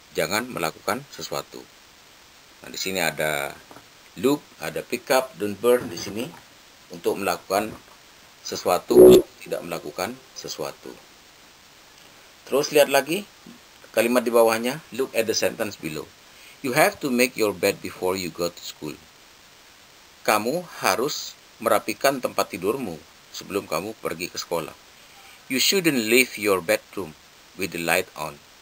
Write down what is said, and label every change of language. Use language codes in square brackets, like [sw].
[id] Jangan melakukan sesuatu. Nah, di sini ada look, ada [en] pick up, don't burn [id] di sini untuk melakukan sesuatu, tidak melakukan sesuatu. Terus lihat lagi kalimat di bawahnya. [en] Look at the sentence below. You have to make your bed before you go to school. [id] Kamu harus merapikan tempat tidurmu sebelum kamu pergi ke sekolah. [en] You shouldn't leave your bedroom with the light on.